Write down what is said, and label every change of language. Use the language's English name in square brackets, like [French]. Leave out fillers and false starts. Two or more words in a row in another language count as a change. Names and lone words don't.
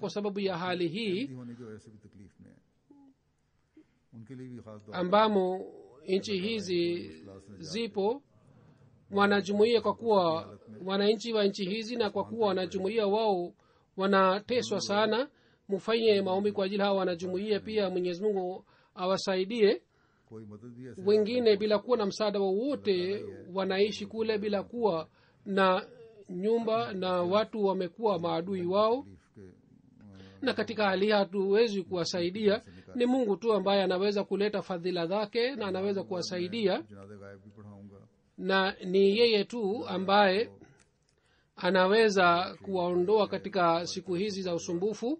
[Swahili] Kwa sababu ya hali hii [Urdu] ہونے کی وجہ سے بھی تکلیف میں ہے ان کے لیے بھی خاص دعا [Swahili] ambamo nchi hizi zipo wanajumuia, kwa kuwa wananchi wa nchi hizi na kwa kuwa wanajumuia wao wanateswa sana. Mufanye maombi kwa ajili hawa wanajumuia pia, Mwenyezi Mungu awasaidie. [Urdu] کوئی مدد بھی ایسے [Swahili] Wengine bila kuwa na msaada wowote wanaishi kule bila kuwa na nyumba na watu wamekuwa maadui wao, na katika hali hii hatuwezi kuwasaidia. Ni Mungu tu ambaye anaweza kuleta fadhila zake na anaweza kuwasaidia, na ni yeye tu ambaye anaweza kuwaondoa katika siku hizi za usumbufu.